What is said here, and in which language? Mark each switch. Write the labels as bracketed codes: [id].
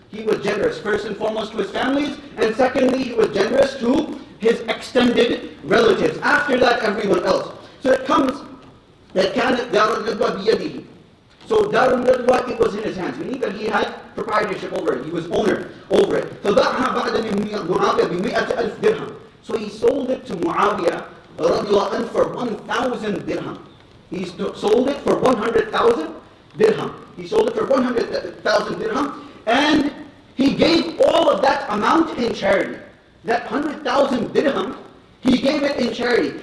[en] He was generous, first and foremost, to his families, and secondly, he was generous to his extended relatives. After that, everyone else. So it comes that [ar] كانت دار الندوة بيده. [en] So Darul Nadwa, it was in his hands, meaning that he had proprietorship over it. He was owner over it. [ar] فباعها بعد من معاوية ب100,000 dirham. [en] So he sold it to Muawiyah radiallahu anhu for 1,000 dirham. He sold it for 100,000 dirham. He sold it for 100,000 dirham, and he gave all of that amount in charity. That 100,000 dirham, he gave it in charity.